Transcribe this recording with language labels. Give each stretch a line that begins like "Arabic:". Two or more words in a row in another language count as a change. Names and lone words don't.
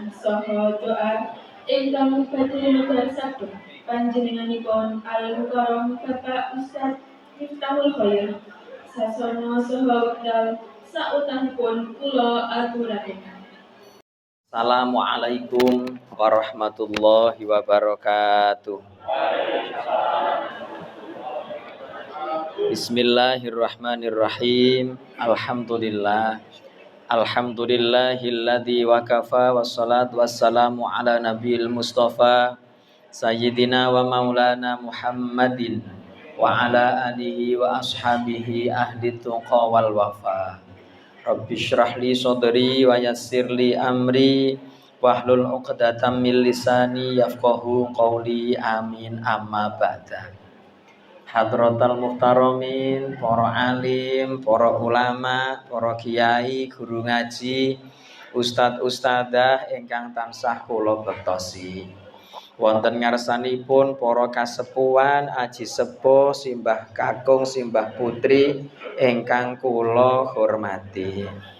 Javanese: saha doa ingkang badhe nebar sabda panjenenganipun Al-Mukarram Bapak Ustaz Miftahul Khair sasana saha wekdal sautahipun kula aturaken.
Arabic: السلام عليكم ورحمة الله وبركاته. بسم الله الرحمن الرحيم. الحمد لله الذي وكفى والصلاة والسلام على النبي المصطفى سيدنا ومولانا محمد وعلى آله وأصحابه أهل التقى والوفا. رب اشرح لي صدري ويسر لي أمري واحلل عقدة من لساني يفقهوا قولي. آمين. أما بعد. حضرات المحترمين,
Javanese: para alim, para ulama, para kiai, guru ngaji, ustad-ustadzah ingkang tansah kula bektosi. Wonten ngarsanipun para kasepuhan, aji sepuh, simbah kakung, simbah putri ingkang kula hormati.